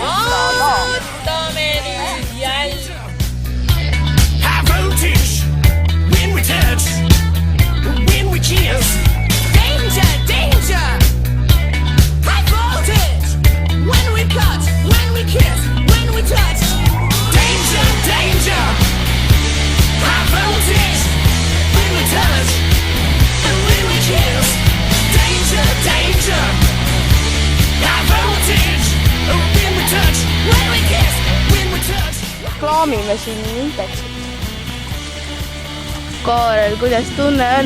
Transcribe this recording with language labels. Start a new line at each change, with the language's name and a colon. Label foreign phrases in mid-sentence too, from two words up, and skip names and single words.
Estonian: Võtame nüüd jälle.
English: High voltage when we touch, when we kiss. Danger, danger. High voltage when we cut, when we kiss, when we touch. Danger, danger. High voltage when we touch, and when we kiss. Danger, danger. High voltage when we touch, when we kiss, when we touch.
Estonian: Klaamime siin Intexit. Kaarel, kuidas tunne on?